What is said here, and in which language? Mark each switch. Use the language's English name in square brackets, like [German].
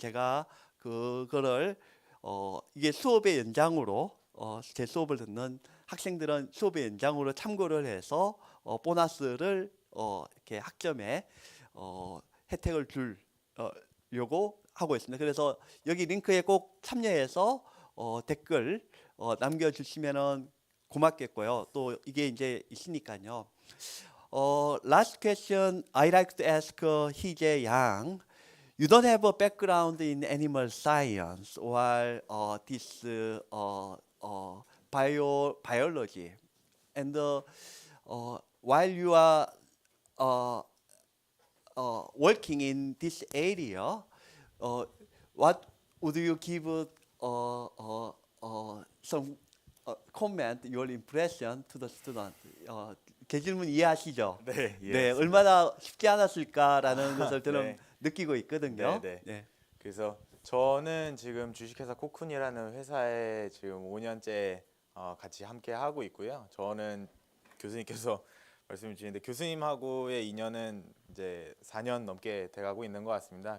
[Korean] 제가 그거를 이게 수업의 연장으로 제 수업을 듣는 학생들은 수업의 연장으로 참고를 해서 보너스를 이렇게 학점에 혜택을 주려고 하고 있습니다. 그래서 여기 링크에 꼭 참여해서 댓글 남겨주시면은 고맙겠고요. 또 이게 이제 있으니까요. [English] Last question I like to ask Hee-Jae Yang. You don't have a background in animal science or this biology, and while you are working in this area, what would you give some comment, your impression to the student? [Korean] 제 질문 이해하시죠? 네, 네, 얼마나 쉽지 않았을까라는 것을 저는 네. 느끼고 있거든요. 네, 네. 그래서 저는 지금 주식회사 코쿤이라는 회사에 지금 5년째 같이 함께 하고 있고요. 저는 교수님께서 말씀해 주시는데 교수님하고의 인연은 이제 4년 넘게 돼가고 있는 것 같습니다.